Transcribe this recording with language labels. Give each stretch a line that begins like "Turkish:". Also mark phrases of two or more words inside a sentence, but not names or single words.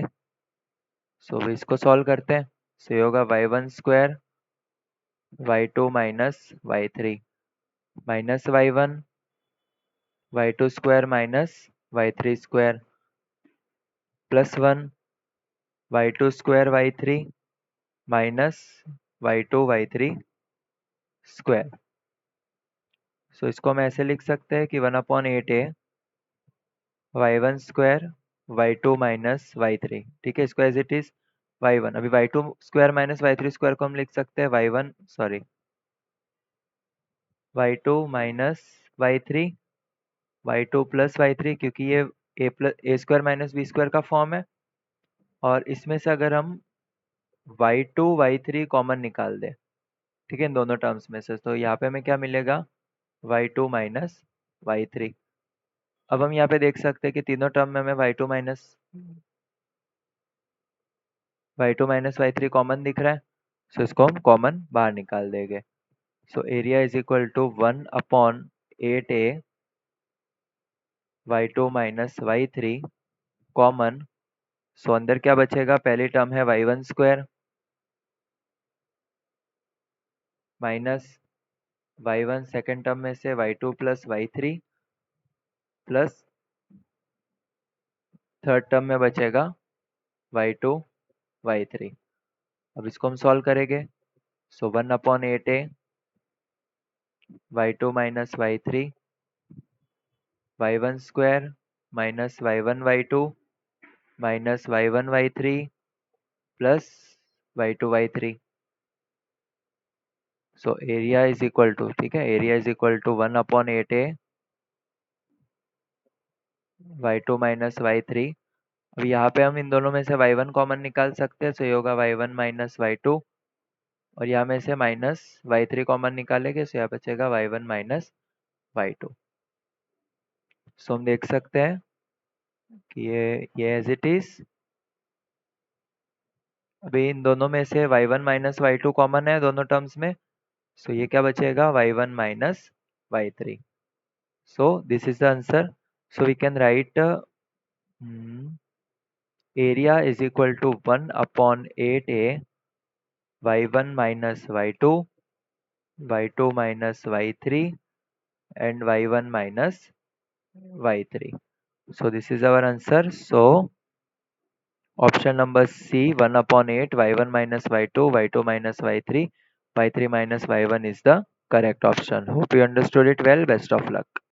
Hindi: सो इसको सॉल्व करते हैं. सो ये होगा
English: y1 square y2 minus y3 minus y1 y2 square minus y3 square plus 1 y2 square y3 minus y2 y3 square.
Hindi: सो इसको हम ऐसे लिख सकते हैं कि 1/8a
English: y1 square y2 minus y3.
Hindi: ठीक है, इसको
English: as it is
Hindi: y1. अभी
English: y2 square minus y3 square
Hindi: को हम लिख सकते हैं y1 सॉरी
English: y2 minus y3 y2 plus y3,
Hindi: क्योंकि ये
English: a square minus b square
Hindi: का फॉर्म है. और इसमें से अगर हम y2 y3 कॉमन निकाल दें, ठीक है, इन दोनों टर्म्स में से, तो यहाँ पे हमें क्या मिलेगा y2 माइनस y3. अब हम यहाँ पे देख सकते हैं कि तीनों टर्म में हमें y2 माइनस y3 कॉमन दिख रहा है. सो इसको हम कॉमन बाहर निकाल देंगे. सो
English: area is equal to 1/8a y2 minus y3 common.
Hindi: सो अंदर क्या बचेगा? पहली टर्म है
English: y1 square minus y1 second term
Hindi: में से
English: y2 plus y3 plus third term
Hindi: में बचेगा y2 y3. अब इसको हम सॉल्व करेंगे।
English: सो 1/8a y2 minus y3 y1 square minus y1 y2 minus y1 y3 plus y2 y3। So area is equal to,
Hindi: ठीक है,
English: area is equal to 1/8a y2 minus y3.
Hindi: अब यहाँ पे हम इन दोनों में से y1 कॉमन निकाल सकते हैं, सो ये होगा y1 minus y2, और यहाँ में से माइनस y3 कॉमन निकालेंगे, सो यहाँ बचेगा y1 minus y2। सो हम देख सकते हैं कि ये
English: as it is.
Hindi: अभी इन दोनों में से
English: y1 minus y2 common
Hindi: है दोनों टर्म्स में, सो ये क्या बचेगा,
English: y1 minus y3। So this is the answer. So we can write area is equal to 1/8a y1 minus y2 y2 minus y3 and y1 minus y3। So this is our answer. So option number C, 1/8 y1 minus y2 y2 minus y3 y3 minus y1 is the correct option. Hope you understood it well. Best of luck.